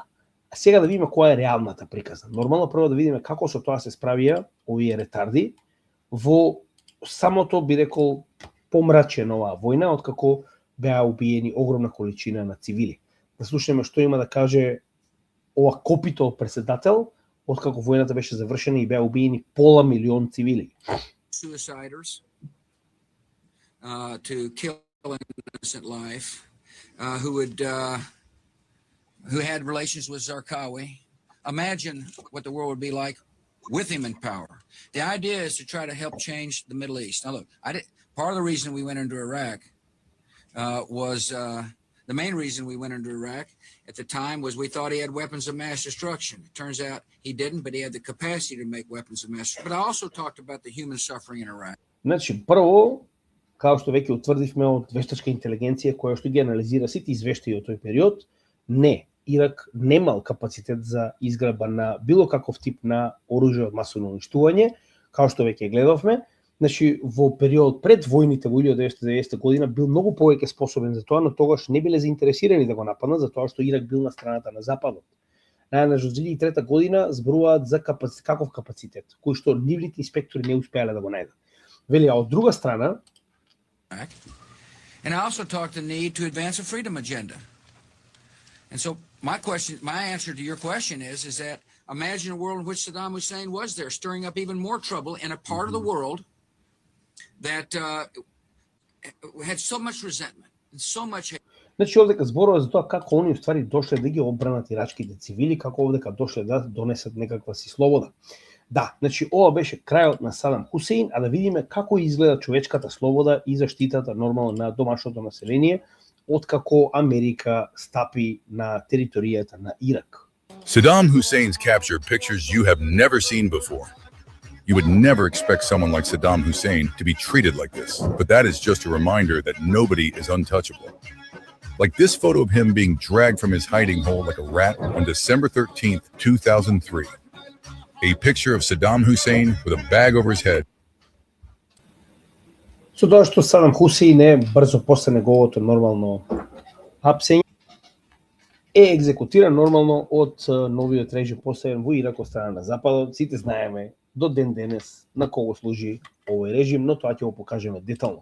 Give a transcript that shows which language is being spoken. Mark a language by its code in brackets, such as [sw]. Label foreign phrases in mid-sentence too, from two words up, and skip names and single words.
[mk] А сега да видиме која е реалната приказна. Нормално прво да видиме како со тоа се справија овие ретарди во самото, би рекол, помрачен оваа војна, откако беа убиени огромна количина на цивили. Да слушаме што има да каже ова копито председател, откако војната беше завршена и беа убиени пола милион цивили. [en] Suiciders to kill an innocent life, who had relations with Zarqawi. Imagine what the world would be like with him in power. The idea is to try to help change the Middle East. Now look, part of the reason we went into Iraq was the main reason we went into Iraq at the time was we thought he had weapons of mass destruction. It turns out he didn't, but he had the capacity to make weapons of mass destruction. But I also talked about the human suffering in Iraq. [mk] Значи, прво, као што веќе утврдивме од вештачка интелигенција која што ги анализира сите извештаи од тој период, не, Ирак немал капацитет за изградба на било каков тип на оружје од масовно уништување, као што веќе гледавме. Значи, во период пред војните во 1990 година бил многу повеќе способен за тоа, но тогаш не биле заинтересирани да го нападнат, затоа што Ирак бил на страната на Западот. Најнаш од 2003 година зборуваат за каков капацитет, кој што нивните инспектори не успеале да го најдат. Вели, а од друга страна, [en] and I also talked the need to advance a freedom agenda. And so my answer to your question is that Imagine a world in which Saddam Hussein was there, stirring up even more trouble in a part of the world that had so much resentment and so much hate. [mk] Значи овдека зборува за тоа како они уствари дошле да ги одбранат ирачките цивили, како овдека дошле да донесат некаква си слобода. Да, значи ова беше крајот на Садам Хусеин, а да видиме како изгледа човечката слобода и заштитата нормално на домашното население откако Америка стапи на територијата на Ирак. [en] Saddam Hussein's capture pictures you have never seen before. You would never expect someone like Saddam Hussein to be treated like this, but that is just a reminder that nobody is untouchable. Like this photo of him being dragged from his hiding hole like a rat on December 13th, 2003. A picture of Saddam Hussein with a bag over his head. [mk] Со тоа што Садам Хусеин е брзо после неговото нормално апсење, е екзекутиран нормално од новиот режим поставен во Ирак од страна на Западот. Сите знаеме до ден денес на кого служи овој режим, но тоа ќе го покажеме детално.